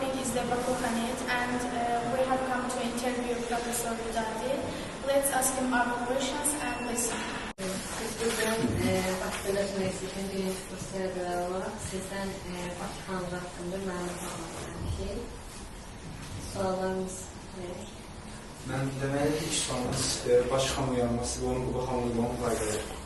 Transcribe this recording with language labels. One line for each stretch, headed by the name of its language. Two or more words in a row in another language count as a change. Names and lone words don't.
English: is Debra Kohanit, and we have come to interview Professor Hüdayi. Let's ask him our questions and listen.
Azerbaijani: Biz bugün Bakı Dövlət Universitetinin birinci kurs tələbələri olaraq sizdən Bakı xanlığı haqqında məlumat almaq istəmişik. Suallarımız nedir? Mən deməli ilk sualımız Bakı xanlığı yaranması və onun Quba xanlığının faydaları.